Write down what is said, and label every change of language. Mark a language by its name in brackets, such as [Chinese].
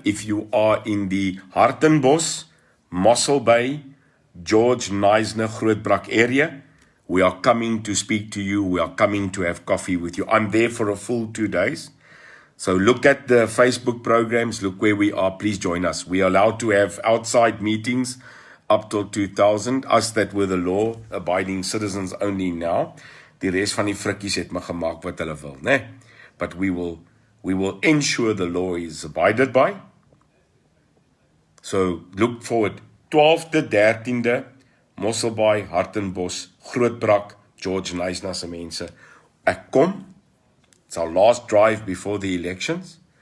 [English] If you are in die Hartenbos, Mossel Bay, George, Knysna, Grootbrak area, we are coming to speak to you. We are coming to have coffee with you. I'm there for a full 2 days. So look at the Facebook programs, look where we are, please join us. We are allowed to have outside meetings up till 2000, us that were the law-abiding citizens only now. [Afrikaans] Die res van die frikkies het maar gemaak wat hulle wil, né? [English] But we will ensure the law is abided by. So look forward [Afrikaans] 12de, 13de, Mosselbaai, Hartenbos, Grootbrak, George Nyasna se mense. Ek kom, [English] it's our last drive before the elections.